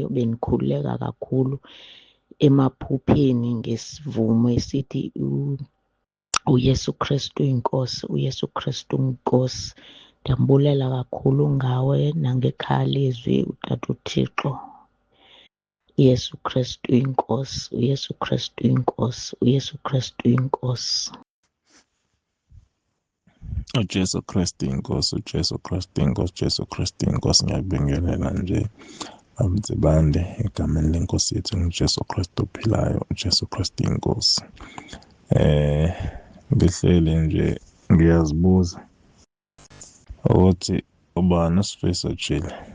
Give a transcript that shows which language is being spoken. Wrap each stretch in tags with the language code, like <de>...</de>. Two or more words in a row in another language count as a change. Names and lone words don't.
<xh>Bendikhululeka kakhulu emaphupheni ngesivumo esithi uYesu Kristu uyinkosi, uYesu Kristu uyinkosi. Ndiyambulela kakhulu ngawe nangekhaya lizwi utata uThixo. uYesu Kristu uyinkosi, uYesu Kristu uyinkosi, uYesu Kristu uyinkosi.</xh> <zu>uJesu Kristu inkosi, uJesu Kristu inkosi, uJesu Kristu inkosi. Ngiyakubingelela nje Ntsibande egameni lenkosi yethu nguJesu Kristu ophilayo, uJesu Kristu inkosi. Ngihleli nje ngiyazibuza ukuthi ubani uSifiso Jile.</zu>